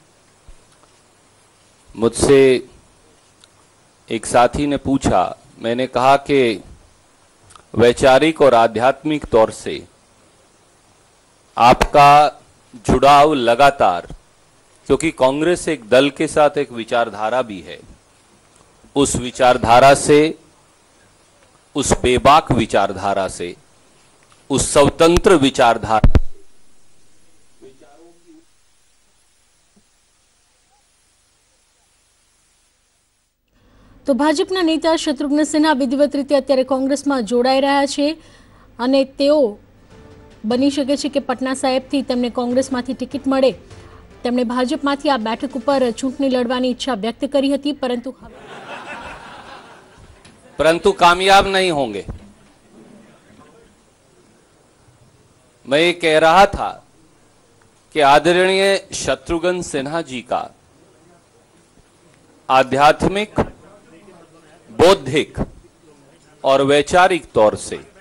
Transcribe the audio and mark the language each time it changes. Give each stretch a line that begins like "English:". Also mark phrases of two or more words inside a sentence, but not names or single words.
Hindi: मुझसे एक साथी ने पूछा, मैंने कहा कि वैचारिक और आध्यात्मिक तौर से आपका जुड़ाव लगातार, क्योंकि कांग्रेस एक दल के साथ एक विचारधारा भी है, उस विचारधारा से, उस बेबाक विचारधारा से, उस स्वतंत्र विचारधारा
Gujarati: તો ભાજપના નેતા શત્રુઘ્ન સિન્હા વિધિવત રીતે અત્યારે કોંગ્રેસ માં જોડાઈ રહ્યા છે અને તેઓ બની શકે છે કે પટના સાહેબથી તેમને કોંગ્રેસમાંથી ટિકિટ મળે। તેમણે ભાજપમાંથી આ બેઠક પર ચૂંટણી લડવાની ઇચ્છા વ્યક્ત કરી હતી,
Hindi: परंतु कामयाब नहीं होंगे। मैं ये कह रहा था कि आदरणीय शत्रुघ्न सिन्हा जी का आध्यात्मिक, बौद्धिक और वैचारिक तौर से